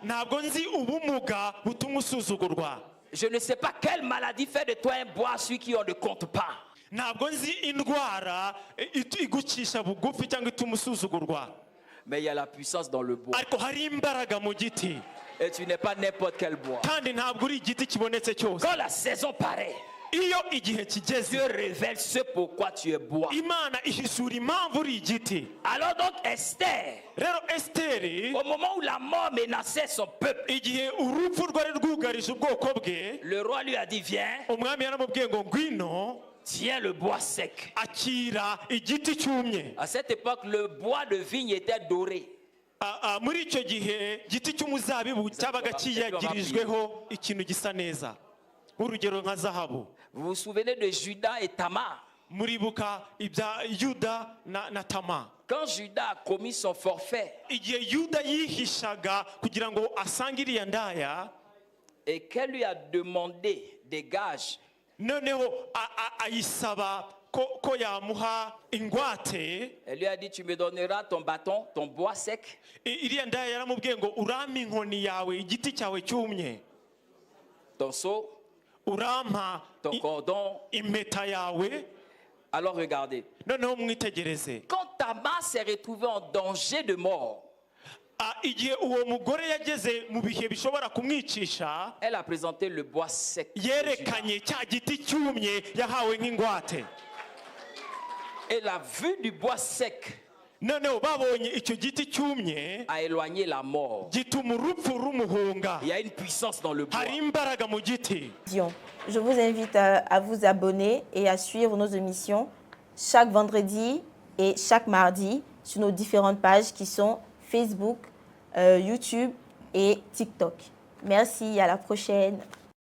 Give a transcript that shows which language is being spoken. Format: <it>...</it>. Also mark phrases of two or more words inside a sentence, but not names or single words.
<rw>ntabwo nzi ubumuga butuma usuzugurwa,</rw> <fr>Je ne sais pas quelle maladie fait de toi un bois celui qui on ne compte pas.</fr> <rw>ntabwo nzi indwara igucisha bugufi cyangwa ituma usuzugurwa,</rw> <fr>Mais il y a la puissance dans le bois.</fr> <rw>ariko hari imbaraga mu giti,</rw> <fr>Et tu n'es pas n'importe quel bois.</fr> <rw>kandi ntabwo uri igiti kibonetse cyose.</rw> <fr>Quand la saison paraît,</fr> <rw>Iyo igihe kigeze,</rw> <fr>Dieu révèle ce pourquoi tu es bois.</fr> <rw>Imana ihishura impamvu uri igiti.</rw> <fr>Alors donc Esther,</fr> <rw>Rero Esiteri,</rw> <fr>au moment où la mort menaçait son peuple,</fr> <rw>igihe urupfu rwari rwugarije ubwoko bwe,</rw> <fr>le roi lui a dit, viens,</fr> <rw>umwami yaramubwiye ngo ngwino,</rw> <fr>tiens le bois sec.</fr> <rw>akira igiti cyumye.</rw> <fr>À cette époque, le bois de vigne était doré.</fr> <rw>Muri icyo gihe igiti cy'umuzabibu cyabaga kiyagirijweho ikintu gisa neza, urugero nka zahabu.</rw> <fr>Vous vous souvenez de Judas et Tamar?</fr> <rw>Muribuka ibya Yuda na Tama.</rw> <fr>Quand Judas a commis son forfait</fr> <rw>Igihe Yuda yihishaga kugira ngo asange iriya ndaya,</rw> <fr>et qu'elle lui a demandé des gages,</fr> <rw>noneho ayisaba ko yamuha ingwate,</rw> <fr>elle lui a dit, tu me donneras ton bâton, ton bois sec,</fr> <rw>iriya ndaya yaramubwiye ngo urampa inkoni yawe, igiti cyawe cyumye,</rw> <fr>ton seau,</fr> <rw>urampa</rw> <fr>ton cordon.</fr> <rw>impeta yawe.</rw> <fr>Alors regardez,</fr> <rw>Noneho mwitegereze,</rw> <fr>quand Tamar s'est retrouvée en danger de mort,</fr> <rw>igihe uwo mugore yageze mu bihe bishobora kumwicisha,</rw> <fr>elle a présenté le bois sec de Judas.</fr> <rw>yerekanye cya giti cyumye yahawe nk'ingwate.</rw> <fr>Et la vue du bois sec</fr> <rw>Noneho babonye icyo giti cyumye,</rw> <fr>a éloigné la mort.</fr> <rw>gituma urupfu rumuhunga.</rw> <fr>Il y a une puissance dans le bois.</fr> <rw>Hari imbaraga mu giti.</rw> <fr>Je vous invite à vous abonner et à suivre nos émissions chaque vendredi et chaque mardi sur nos différentes pages qui sont Facebook, YouTube et TikTok. Merci, à la prochaine.</fr>